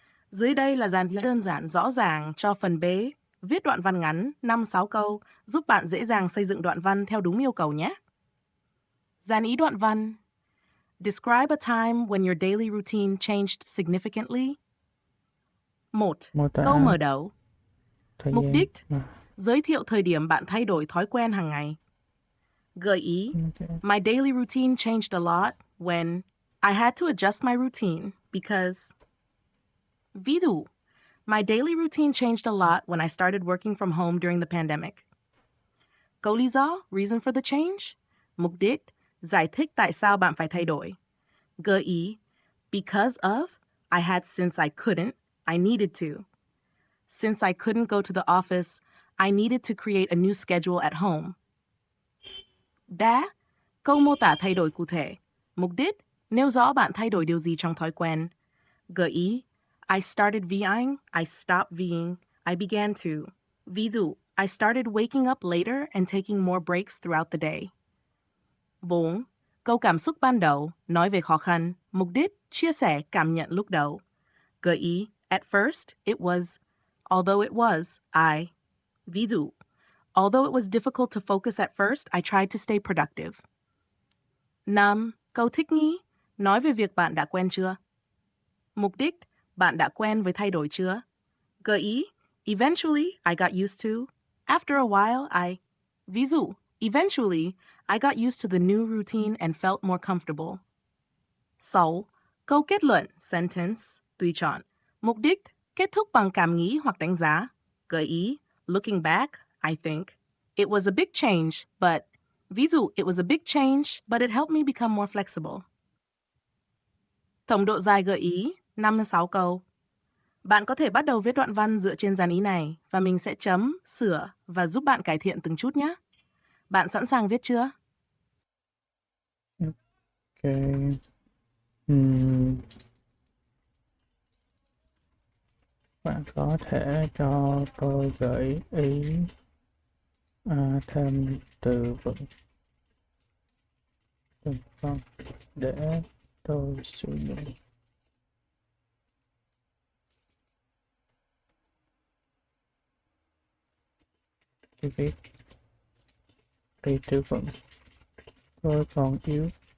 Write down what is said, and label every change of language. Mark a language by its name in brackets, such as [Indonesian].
[Vietnamese] Dưới đây là dàn diễn đơn giản rõ ràng cho phần B. Viết đoạn văn ngắn 5-6 câu giúp bạn dễ dàng xây dựng đoạn văn theo đúng yêu cầu nhé. Dàn ý đoạn văn. [English] Describe a time when your daily routine changed significantly. [Vietnamese] 1. Câu mở đầu. Mục đích. Giới thiệu thời điểm bạn thay đổi thói quen hàng ngày. Gợi ý. [English] My daily routine changed a lot when I had to adjust my routine because. [Vietnamese] Ví dụ. [English] My daily routine changed a lot when I started working from home during the pandemic. [Vietnamese] Câu lý do, [English] reason for the change. [Vietnamese] Mục đích, giải thích tại sao bạn phải thay đổi. Gợi ý, [English] because of, I had since I couldn't, I needed to. Since I couldn't go to the office, I needed to create a new schedule at home. [Vietnamese] Đã, câu mô tả thay đổi cụ thể. Mục đích, nêu rõ bạn thay đổi điều gì trong thói quen. Gợi ý, [English] I started VIing, I stopped VIing, I began to. [Vietnamese] Ví dụ, [English] I started waking up later and taking more breaks throughout the day. 4. [Vietnamese] Câu cảm xúc ban đầu, nói về khó khăn, mục đích, chia sẻ cảm nhận lúc đầu. Gợi ý, [English] at first, it was, although it was, I. [Vietnamese] Ví dụ, [English] although it was difficult to focus at first, I tried to stay productive. [Vietnamese] 5. Câu thích nghi. Nói về việc bạn đã quen chưa? Mục đích, bạn đã quen với thay đổi chưa? Gợi ý, [English] eventually I got used to. After a while I... [Vietnamese] Ví dụ, [English] eventually I got used to the new routine and felt more comfortable. 6. [Vietnamese] Câu kết luận, sentence, tùy chọn. Mục đích, kết thúc bằng cảm nghĩ hoặc đánh giá. Gợi ý, [English] looking back, I think it was a big change, but... [Vietnamese] Ví dụ, [English] it was a big change, but it helped me become more flexible. [Vietnamese] Tổng độ dài gợi ý, 56 câu. Bạn có thể bắt đầu viết đoạn văn dựa trên dàn ý này và mình sẽ chấm, sửa và giúp bạn cải thiện từng chút nhé. Bạn sẵn sàng viết chưa? Ok. Ừm, Bạn có thể cho tôi gợi ý thêm từ vựng được không để tôi sử dụng khi viết đi từ vựng tôi còn yếu.